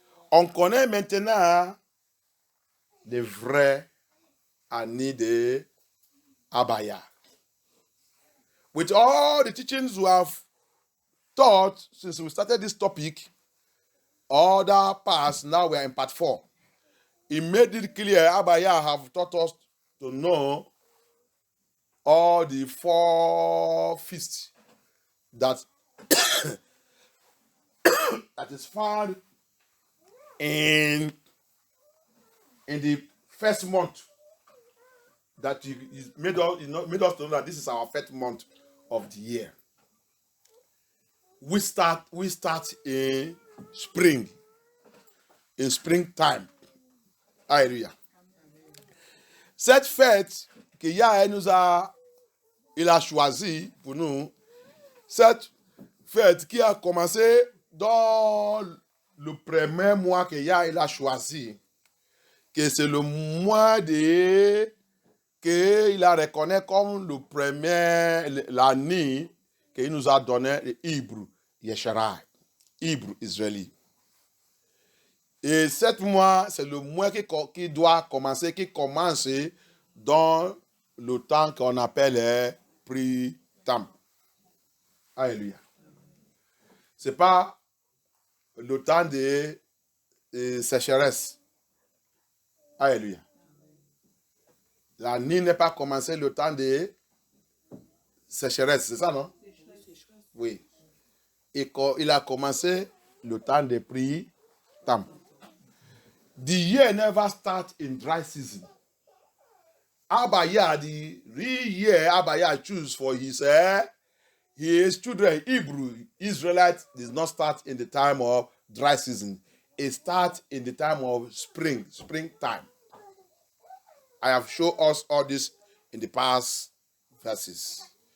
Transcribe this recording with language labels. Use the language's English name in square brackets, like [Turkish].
[French] On connaît maintenant les vrais années de Abaya. [English] With all the teachings we have taught since we started this topic, all that past, now we are in part 4. He made it clear, Abaya have taught us to know all the 4 feasts that, that is found in the first month that he made us to know that this is our first month of the year. We start in spring, in springtime. Hallelujah. [French] Cette fête que Yahweh il a choisi pour nous, cette fête qui a commencé dans le premier mois que Yahweh il a choisi, que c'est le mois qu'il a reconnu comme le premier, l'année qu'il nous a donné, l'Hébreu, Yesharai, Hébreu israélien. Et 7 mois, c'est le mois qui doit commencer, qui commence dans le temps qu'on appelle printemps. Alléluia. Ce n'est pas le temps de sécheresse. Alléluia. La nuit n'est pas commencé le temps de sécheresse, c'est ça, non? Oui. Et il a commencé le temps de printemps. [English] The year never starts in dry season. Abaya, the real year Abaya choose for his children, Hebrew, Israelites, does not start in the time of dry season. It starts in the time of springtime. I have shown us all this in the past verses.